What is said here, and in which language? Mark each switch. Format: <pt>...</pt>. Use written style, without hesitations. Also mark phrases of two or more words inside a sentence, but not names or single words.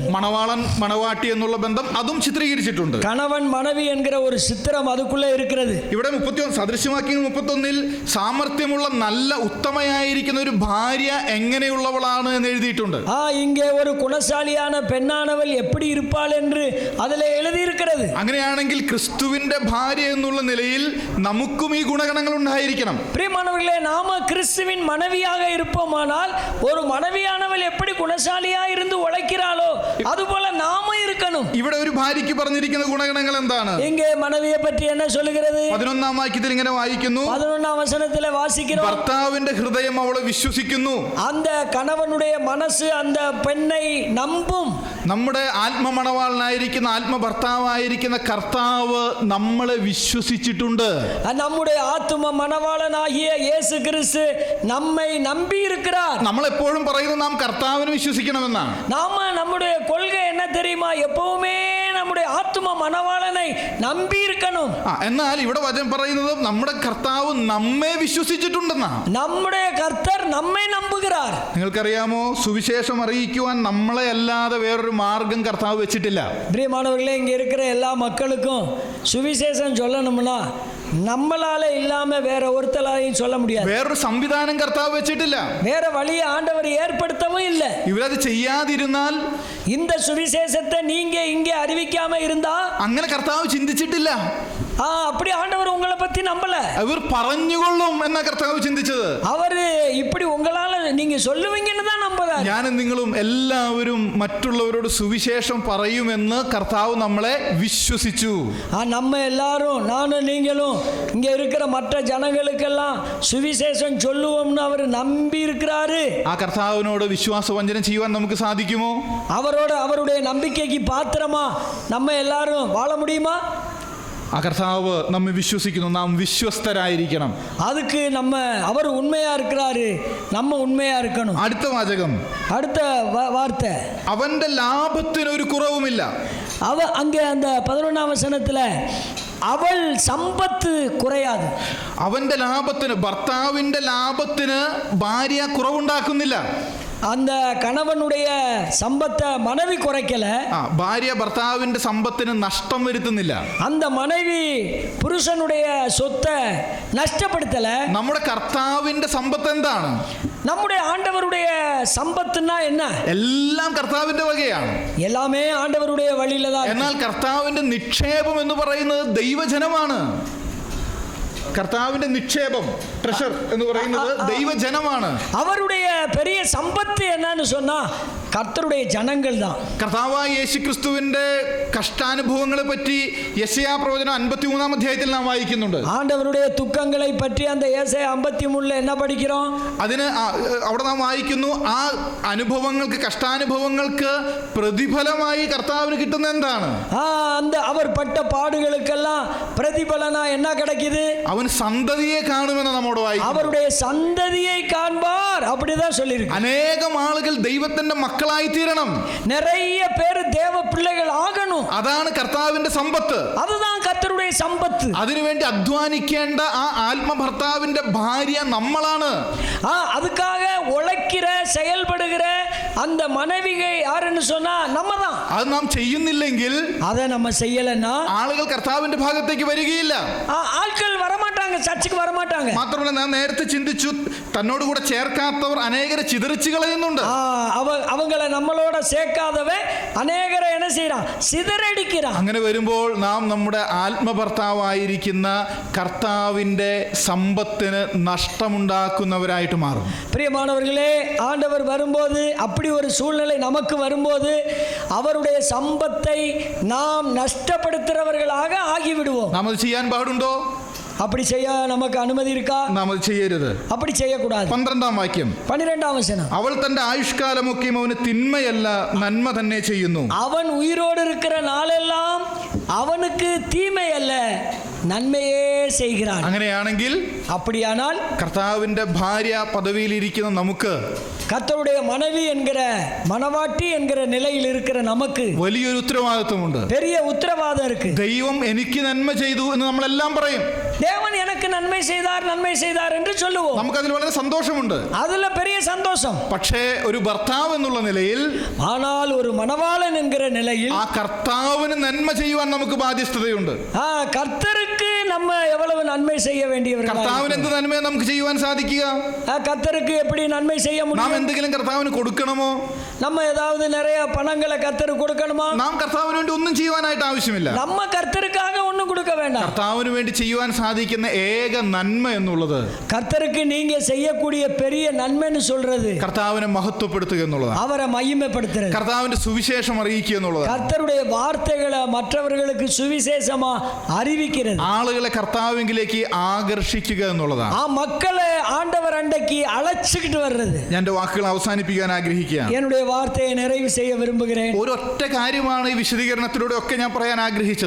<ml>മണവാളൻ മണവാട്ടി എന്നുള്ള ബന്ധം അതും ചിത്രീകരിച്ചിട്ടുണ്ട്.</ml> <ta>கணவன் மனைவி என்கிற ஒரு சித்திரம் அதுக்குள்ளே இருக்கிறது.</ta> <ml>ഇവിടെ 31 സദൃശ്യവാക്യങ്ങൾ 31-ൽ സാമർത്ഥ്യമുള്ള നല്ല ഉത്തമയായിരിക്കുന്ന ഒരു ഭാര്യ എങ്ങനെയുള്ളവളാണ് എന്ന് എഴുതിയിട്ടുണ്ട്.</ml> <ta>இங்கே ஒரு குணசாலியான பெண்ணானவள் எப்படி இருப்பாள் என்று அதில் எழுதியிருக்கிறது.</ta> <ml>അങ്ങനെയാണെങ്കിൽ ക്രിസ്തുവിന്റെ ഭാര്യ എന്നുള്ള നിലയിൽ നമുക്കും ഈ ഗുണഗണങ്ങൾ ഉണ്ടായിരിക്കണം.</ml> <ta>பிரியமானவர்களே, நாம கிறிஸ்துவின் மனைவியாக இருப்போமானால் ஒரு மனைவியானவள் எப்படி குணசாலியா இருந்து உழைக்கிறாளோ அதுபோல நாம இருக்கணும்.</ta> <ml>ഇവിടെ ഒരു ഭാര്യയ്ക്ക് പറഞ്ഞിരിക്കുന്ന ഗുണഗണങ്ങൾ എന്താണ്?</ml> <ta>இங்கே மனைவியை பற்றி என்ன சொல்லுகிறது?</ta> <ml>11-ാം വാക്യത്തിൽ ഇങ്ങനെ വായിക്കുന്നു,</ml> <ta>11ஆம் வசனத்தில் வாசிக்கிறோம்,</ta> <ml>ഭർത്താവിന്റെ ഹൃദയം അവളെ വിശ്വസിക്കുന്നു.</ml> <ta>அந்த கணவனுடைய மனசு அந்த பெண்ணை நம்பும்.</ta> <ml>നമ്മുടെ ആത്മമണവാളനായിരിക്കുന്ന ആത്മഭർത്താവായിരിക്കുന്ന കർത്താവ് നമ്മളെ വിശ്വസിച്ചിട്ടുണ്ട്.</ml> <ta>நம்முடைய ஆத்தும மணவாளனாகிய இயேசு கிறிஸ்து நம்மை நம்பி இருக்கிறார்.</ta> <ml>നമ്മൾ എപ്പോഴും പറയുന്നത് നാം കർത്താവിനെ വിശ്വസിക്കണമെന്നാണ്.</ml> <ta>நாம நம்முடைய கொள்கை என்ன தெரியுமா? எப்பவுமே நம்முடைய ஆத்தும மணவாளனை நம்பி இருக்கணும்.</ta> <ml>എന്നാൽ ഇവിടെ വചനം പറയുന്നത് നമ്മുടെ കർത്താവ് നമ്മെ വിശ്വസിച്ചിട്ടുണ്ടെന്നാ.</ml> <ta>நம்முடைய கர்த்தர் நம்மை நம்புகிறார்.</ta> <ml>നിങ്ങൾക്കറിയാമോ, സുവിശേഷം അറിയിക്കുവാൻ നമ്മളെ അല്ലാതെ വേറൊരു മാർഗം കർത്താവ് വെച്ചിട്ടില്ല.</ml> <ta>பிரியமானவர்களே, இங்க இருக்கிற எல்லா மக்களுக்கும் சுவிசேஷம் சொல்லணும்னா நம்மளால இல்லாம வேற ஒருத்தராலையும் சொல்ல முடியாது.</ta> <ml>വേറൊരു സംവിധാനം കർത്താവ് വെച്ചിട്ടില്ല.</ml> <ta>வேற வழியை ஆண்டவர் ஏற்படுத்தவும் இல்லை.</ta> <ml>ഇവരത് ചെയ്യാതിരുന്നാൽ,</ml> <ta>இந்த சுவிசேஷத்தை நீங்க இங்கே அறிவிக்காம இருந்தா,</ta> <ml>അങ്ങനെ കർത്താവ് ചിന്തിച്ചിട്ടില്ല.</ml> <ta>அப்படி ஆண்டவர் உங்களை பத்தி நம்பல.</ta> <ml>അവർ പറഞ്ഞുകൊള്ളും എന്ന കർത്താവ് ചിന്തിച്ചത്.</ml> <ta>அவரு இப்படி உங்களால நீங்க சொல்லுவீங்கன்னு தான் நம்புறாரு.</ta> <ml>ഞാനും നിങ്ങളും എല്ലാവരും മറ്റുള്ളവരോട് സുവിശേഷം പറയുമെന്ന് കർത്താവ് നമ്മളെ വിശ്വസിച്ചു.</ml> <ta>நம்ம எல்லாரும், நானும் நீங்களும் இங்க இருக்கிற மற்ற ஜனங்களுக்கெல்லாம் சுவிசேஷம் சொல்லுவோம்னு அவர் நம்பி இருக்கிறாரு.</ta> <ml>ആ കർത്താവിനോട് വിശ്വാസവഞ്ചനം ചെയ്യുവാൻ നമുക്ക് സാധിക്കുമോ?</ml> <ta>அவருடைய நம்பிக்கைக்கு பாத்திரமா நம்ம எல்லாரும் வாழ முடியுமா?</ta> <ml>ആ കർത്താവ് നമ്മെ വിശ്വസിക്കുന്നു. നാം വിശ്വസ്തരായിരിക്കണം.</ml> <ta>அதுக்கு அவர் உண்மையா இருக்கிறாரு, நம்ம உண்மையா இருக்கணும்.</ta> <ml>അടുത്ത വാചകം,</ml> <ta>அடுத்த வார்த்தை,</ta> <ml>അവന്റെ ലാഭത്തിന് ഒരു കുറവുമില്ല.</ml> <ta>அங்கே அந்த 11ஆம் வசனத்துல</ta> <ml>അവൾ സമ്പത്ത് കുറയാതെ, അവന്റെ ലാഭത്തിന്, ഭർത്താവിന്റെ ലാഭത്തിന് ഭാര്യ കുറവുണ്ടാക്കുന്നില്ല.</ml> <ta>அந்த கணவனுடைய சம்பத்தை மனைவி குறைக்கல,</ta> <ml>ഭാര്യ ഭർത്താവിന്റെ സമ്പത്തിന് നഷ്ടം വരുത്തുന്നില്ല.</ml> <ta>அந்த மனைவி புருஷனுடைய சொத்தை நஷ்டப்படுத்தல.</ta> <ml>നമ്മുടെ കർത്താവിന്റെ സമ്പത്ത് എന്താണ്?</ml> <ta>நம்முடைய ஆண்டவருடைய சம்பத்துன்னா என்ன?</ta> <ml>എല്ലാം കർത്താവിന്റെ വകയാണ്.</ml> <ta>எல்லாமே ஆண்டவருடைய வழியில தான்.</ta> <ml>എന്നാൽ കർത്താവിന്റെ നിക്ഷേപം എന്ന് പറയുന്നത് ദൈവജനമാണ്. കർത്താവിന്റെ നിക്ഷേപം, ട്രഷർ എന്ന് പറയുന്നത് ദൈവജനമാണ്.</ml> <ta>அவருடைய பெரிய சம்பத்து என்னன்னு சொன்னா கர்த்தருடைய ஜனங்கள் தான்.</ta> <ml>കർത്താവായ യേശുക്രിസ്തുവിന്റെ കഷ്ടാനുഭവങ്ങളെ പറ്റി യെശയ്യാ പ്രവചനം 53-ാം അധ്യായത്തിൽ നാം വായിക്കുന്നുണ്ട്.</ml> <ta>ஆண்டவருடைய துக்கங்களை பற்றி அந்த ஏசாயா 53 என்ன படிக்கிறோம்?</ta> <ml>അതിന് അവിടെ നാം വായിക്കുന്നു, ആ അനുഭവങ്ങൾക്ക്, കഷ്ടാനുഭവങ്ങൾക്ക് പ്രതിഫലമായി കർത്താവിന് കിട്ടുന്ന എന്താണ്?</ml> <ta>அந்த அவர் பட்ட பாடுகளுக்கெல்லாம் பிரதிபலனா என்ன கிடைக்குது?</ta> <ml>അവൻ സന്തതിയെ കാണുമെന്ന് നമ്മോട് വായിക്കുന്നു.</ml> <ta>அவருடைய சந்ததியை காண்பார் அப்படிதான் சொல்லியிருக்கு.</ta> <ml>അനേകം ആളുകൾ ദൈവത്തിന്റെ മക്കളായി തീരണം.</ml> <ta>நிறைய பேர் தேவ பிள்ளைகள் ஆகணும்.</ta> <ml>അതാണ് കർത്താവിന്റെ സമ്പത്ത്.</ml> <ta>அதுதான் கர்த்தருடைய சம்பத்து.</ta> <ml>അതിനുവേണ്ടി അധ്വാനിക്കേണ്ട ആ ആത്മഭർത്താവിന്റെ ഭാര്യ നമ്മളാണ്.</ml> <ta>அதுக்காக உழைக்கிற செயல்படுகிற அந்த மனைவிகை யாருன்னு சொன்னா நம்ம தான்.</ta> <ml>അത് നാം ചെയ്യുന്നില്ലെങ്കിൽ,</ml> <ta>அதை நம்ம செய்யலன்னா</ta> <ml>ആളുകൾ കർത്താവിന്റെ ഭാഗത്തേക്ക് വരികയില്ല.</ml> <ta>ആൾക്കാർ வரமாட்டாங்க, சர்ச்சுக்கு வரமாட்டாங்க.</ta> <ml>മാത്രമല്ല, നാം നേരത്തെ ചിന്തിച്ചു, തന്നോട് കൂടെ ചേർക്കാത്തവർ അനേകരെ ചിതറിച്ചു കളയുന്നുണ്ട്.</ml> <ta>அவங்கள നമ്മളോட சேர்க்காதവൻ അനേകരെ என்ன செய்றான்? சிதறடிக்கிறான்.</ta> <ml>അങ്ങനെ വരുമ്പോൾ നാം നമ്മുടെ ആത്മഭർത്താവായിരിക്കുന്ന കർത്താവിന്റെ സമ്പത്തിന് നഷ്ടമുണ്ടാക്കുന്നവരായിട്ട് മാറും.</ml> <ta>பிரியமானவர்களே, ஆண்டவர் வரும்போது, அப்படி ஒரு சூழ்நிலை நமக்கு வரும்போது அவருடைய சம்பத்தை நாம் நஷ்டப்படுத்துறவர்களாக ஆகிவிடுவோம்.</ta> <ml>നാം അത് ചെയ്യാൻ പാടുണ്ടോ?</ml> <ta>அப்படி செய்ய நமக்கு அனுமதி இருக்கா?</ta> <ml>നാം അത് ചെയ്യരുത്.</ml> <ta>அப்படி செய்யக்கூடாது.</ta> <ml>12-ാം വാക്യം, 12-ാം വചനം, അവൾ തന്റെ ആയുഷ്കാലമൊക്കെയും അവന് തിന്മയല്ല നന്മ തന്നെ ചെയ്യുന്നു.</ml> <ta>அவன் உயிரோடு இருக்கிற நாளெல்லாம் அவனுக்கு தீமை அல்ல, നന്മയെ செய்கிறான்.</ta> <ml>അങ്ങനെയാണെങ്കിൽ,</ml> <ta>அப்படியானால்</ta> <ml>കർത്താവിന്റെ ഭാര്യ പദവിയിലിരിക്കുന്ന നമുക്ക്,</ml> <ta>கர்த்தருடைய மனைவி என்கிற, மணவாட்டி என்கிற நிலையில் இருக்கிற நமக்கு</ta> <ml>വലിയൊരു ഉത്തരവാദിത്വമുണ്ട്.</ml> <ta>பெரிய உத்தரவாதம் இருக்கு.</ta> <ml>ദൈവം എനിക്ക് നന്മ ചെയ്തു എന്ന് നമ്മളെല്ലാം പറയും.</ml> <ta>தேவன் எனக்கு நன்மை செய்தார், நன்மை செய்தார் என்று சொல்லுவோம்.</ta> <ml>നമുക്കതിൽ വളരെ സന്തോഷമുണ്ട്.</ml> <ta>அதுல பெரிய சந்தோஷம்.</ta> <ml>പക്ഷേ ഒരു ഭർത്താവ് എന്നുള്ള നിലയിൽ,</ml> <ta>ஆனால் ஒரு மணவாளன் என்கிற நிலையில்</ta> <ml>ആ കർത്താവിന് നന്മ ചെയ്യുവാൻ നമുക്ക് ബാധ്യസ്ഥതയുണ്ട്.</ml> <ta>கர்த்தருக்கு நம்ம எவ்வளவு நன்மை செய்ய வேண்டியவர்கள்.</ta> <ml>കർത്താവിന് എന്ത് നന്മയെ നമുക്ക് ചെയ്യുവാൻ സാധിക്കുക?</ml> <ta>கர்த்தருக்கு எப்படி நன்மை செய்ய</ta> <ml>നാം</ml> <ta>முடியும்?</ta> <ml>എന്തെങ്കിലും കർത്താവിന് കൊടുക്കണമോ?</ml> <ta>நம்ம ஏதாவது நிறைய பணங்களை கர்த்தருக்கு கொடுக்கணுமா?</ta> <ml>നാം കർത്താവിന് വേണ്ടി ഒന്നും ചെയ്യുവാനായിട്ട് ആവശ്യമില്ല.</ml> <ta>நம்ம கர்த்தருக்காக ஒண்ணும் கொடுக்க வேண்டாம்.</ta> <ml>കർത്താവിന് വേണ്ടി ചെയ്യുവാൻ സാധിക്കുന്ന ഏക നന്മ എന്നുള്ളത്,</ml> <ta>கர்த்தருக்கு நீங்க செய்யக்கூடிய பெரிய நன்மைன்னு சொல்றது</ta> <ml>കർത്താവിനെ മഹത്വപ്പെടുത്തുക എന്നുള്ളതാണ്.</ml> <ta>அவரை மகிமைப்படுத்துறது,</ta> <ml>കർത്താവിന്റെ സുവിശേഷം അറിയിക്കുക എന്നുള്ളതാണ്.</ml> <ta>கர்த்தருடைய வார்த்தைகளை மற்றவர்களுக்கு சுவிசேஷமா அறிவிக்கிறது,</ta> <ml>ആളുകളെ കർത്താവിലേക്ക് ആകർഷിക്കുക എന്നുള്ളതാണ്.</ml> <ta>மக்களை ஆண்டவர் அண்டைக்கு அழைச்சிக்கிட்டு வர்றது.</ta> <ml>ഞാൻ എൻ്റെ വാക്കുകൾ അവസാനിപ്പിക്കാൻ ആഗ്രഹിക്കുകയാണ്.</ml> <ta>என்னுடைய வார்த்தையை நிறைவு செய்ய விரும்புகிறேன்.</ta> <ml>ഒരൊറ്റ കാര്യമാണ് ഈ വിശദീകരണത്തിലൂടെ ഒക്കെ ഞാൻ പറയാൻ ആഗ്രഹിച്ചത്.</ml>